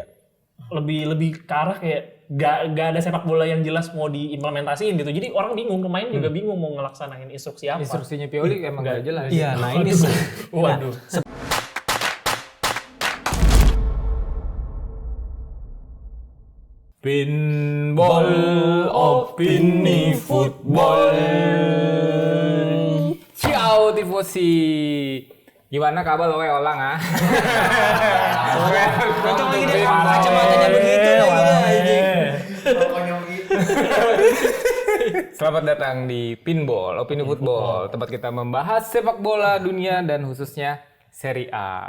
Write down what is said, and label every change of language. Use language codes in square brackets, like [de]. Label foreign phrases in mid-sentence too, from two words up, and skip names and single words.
[id] Lebih ke arah kayak nggak ada sepak bola yang jelas mau diimplementasiin gitu. Jadi orang bingung, pemain juga bingung mau ngelaksanain instruksi apa. Instruksinya Pioli emang nggak jelas. Iya, nah ini Waduh. Pinball, opini football. [it] Ciao tifosi. [id] Gimana kabar lo Olang ah? Cocok lagi deh, kacamatanya begitu lagi. Selamat datang di Pinball, opini football. Tempat kita membahas sepak bola dunia dan khususnya Serie A.